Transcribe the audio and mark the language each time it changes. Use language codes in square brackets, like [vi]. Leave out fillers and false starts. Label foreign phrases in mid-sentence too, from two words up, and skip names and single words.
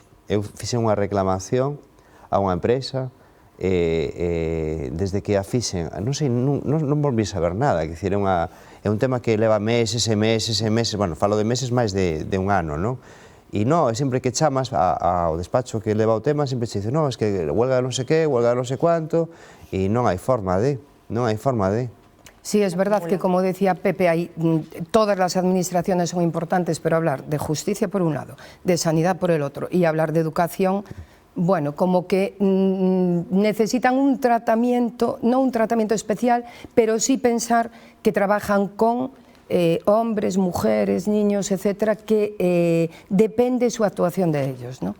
[gl] Eu fixe unha reclamación a unha empresa desde que a fixen, non sei, non volví a saber nada, é dicir, é un tema que leva meses e meses e meses, bueno, falo de meses máis de un ano, non? E non, sempre que chamas ao despacho que leva o tema, sempre se dice, non, é que huelga non sei que, huelga non sei cuánto, e non hai forma de. [es] Sí, es verdad que, como decía Pepe, todas las administraciones son importantes, pero hablar de justicia por un lado, de sanidad por el otro, y hablar de educación, bueno, como que necesitan un tratamiento, no un tratamiento especial, pero sí pensar que trabajan con hombres, mujeres, niños, etcétera, que depende su actuación de ellos, ¿no?